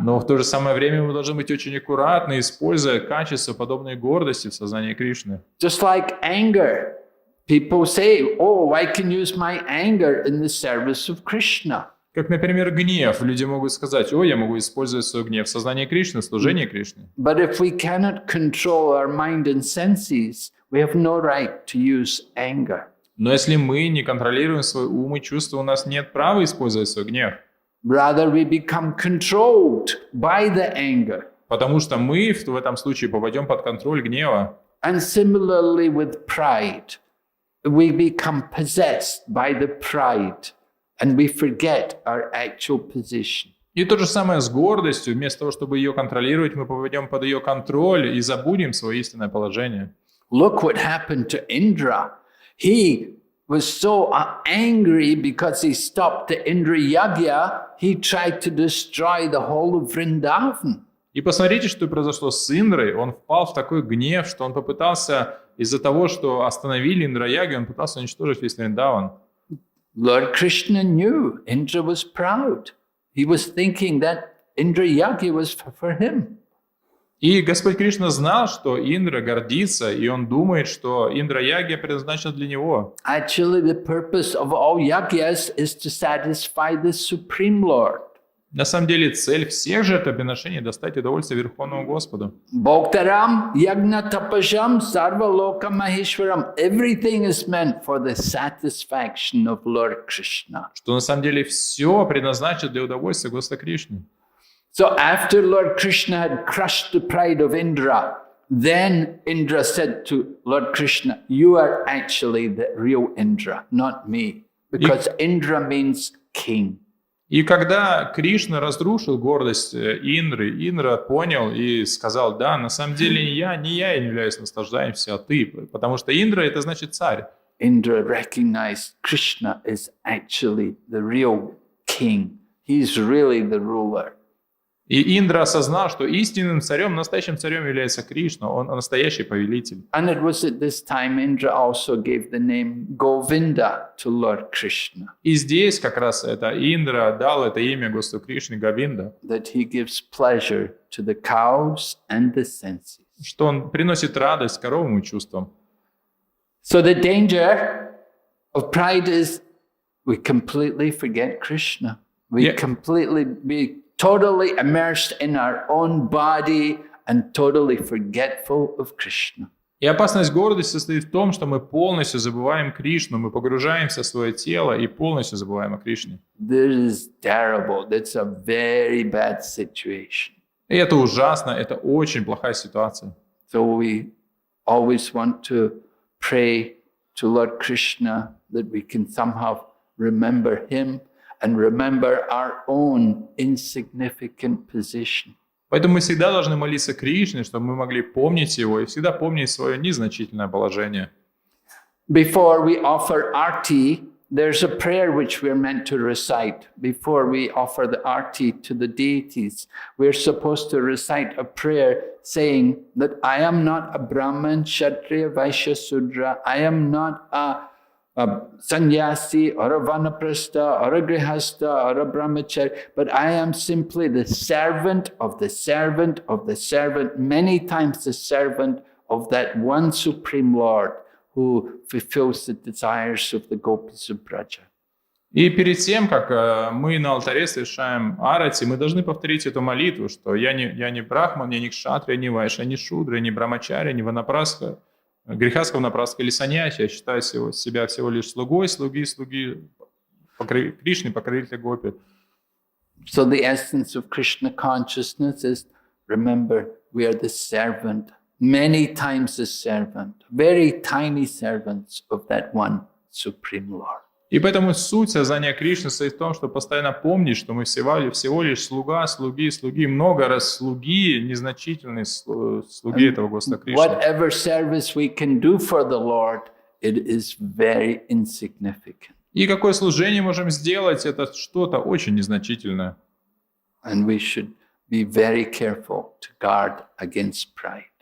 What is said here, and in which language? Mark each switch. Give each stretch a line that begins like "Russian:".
Russian: Но в то же самое время мы должны быть очень аккуратны, используя качества, подобные гордости в сознании Кришны.
English: Just like anger. People say, oh, I can use my anger in the service of Krishna.
Russian: Как, например, гнев. Люди могут сказать: «Ой, я могу использовать свой гнев в сознании Кришны, в служении Кришны».
English: But if we cannot control our mind and senses, we have no right to use anger.
Russian: Но если мы не контролируем свой ум и чувства, у нас нет права использовать свой гнев.
English: Rather, we become controlled by the anger.
Russian: Потому что мы в этом случае попадем под контроль гнева.
English: And similarly with pride, we become possessed by the pride and we forget our actual position.
Russian: И то же самое с гордостью. Вместо того, чтобы ее контролировать, мы попадем под ее контроль и забудем свое истинное положение.
English: Look what happened to Indra. He was so angry because he stopped the Indra Yagya, he tried to destroy the whole of Vrindavan.
Russian: И посмотрите, что произошло с Индрой. Он впал в такой гнев, что он попытался, из-за того, что остановили Индра-яги, он пытался уничтожить весь Вриндаван.
English: Lord Krishna knew Indra was proud. He was thinking that Indra Yagya was for him.
Russian: И Господь Кришна знал, что Индра гордится, и он думает, что Индра-яги предназначен для него.
English: Actually, the purpose of all yagyas is to satisfy the Supreme Lord.
Russian: На самом деле, цель всех жертвоприношений — достать удовольствие Верховному Господу.
Sanskrit: Bhaktaram yagna tapasham sarva loka maheshwaram.
English: Everything is meant for the satisfaction of Lord Krishna.
Russian: Что на самом деле все предназначено для удовольствия Господа Кришны.
English: So after Lord Krishna had crushed the pride of Indra, then Indra said to Lord Krishna, "You are actually the real Indra, not me." Because Indra means king.
Russian: И когда Кришна разрушил гордость Индры, Индра понял и сказал: да, на самом деле не я являюсь наслаждаемся, а ты. Потому что Индра — это значит царь.
English: Indra recognized Krishna is actually the real king. He's really the ruler.
Russian: И Индра осознал, что истинным царем, настоящим царем является Кришна, он настоящий повелитель.
English: And it was at this time Indra also gave the name Govinda to Lord Krishna.
Russian: И здесь как раз это Индра дал это имя Господу Кришне, Говинда,
English: That he gives pleasure to the cows and the senses.
Russian: что он приносит радость коровам и чувствам.
English: So the danger of pride is we completely forget Krishna. We completely be totally immersed in our own body and totally forgetful of Krishna.
Russian: И опасность гордости состоит в том, что мы полностью забываем Кришну, мы погружаемся в свое тело и полностью забываем о Кришне.
English: This is terrible. That's a very bad situation.
Russian: И это ужасно, это очень плохая ситуация.
English: So we always want to pray to Lord Krishna that we can somehow remember him and remember our own insignificant position.
Russian: Поэтому мы всегда должны молиться Кришне, чтобы мы могли помнить Его и всегда помнить свое незначительное положение.
English: Before we offer arti, there's a prayer which we're meant to recite. Before we offer the arti to the deities, we're supposed to recite a prayer saying that I am not a Brahman, Kshatriya, Vaishya, Sudra. I am not a sannyasi or a vanaprastha or a grihastha or a brahmachari, but I am simply the servant of the servant of the servant, many times the servant of that one Supreme Lord who fulfills the desires of the gopis of Braja.
Russian: И перед тем, как мы на алтаре совершаем арати, мы должны повторить эту молитву, что я не брахман, я не кшатрия, не вайшя, не шудра, не брамачаря, не ванапрастха, грехастха, ванапрастха или саньяси. Я считаю себя всего лишь слугой, слуги Кришны, покровителя гопи.
English: So the essence of Krishna consciousness is, remember, we are the servant, many times the servant, very tiny servants of that one Supreme Lord.
Russian: И поэтому суть сознания Кришны состоит в том, что постоянно помнить, что мы всего лишь слуги, много раз слуги, незначительные слуги этого Господа Кришны.
English: Whatever service we can do for the Lord, it is very insignificant.
Russian: И какое служение можем сделать, это что-то очень незначительное.
English: And we should be very careful to guard against pride.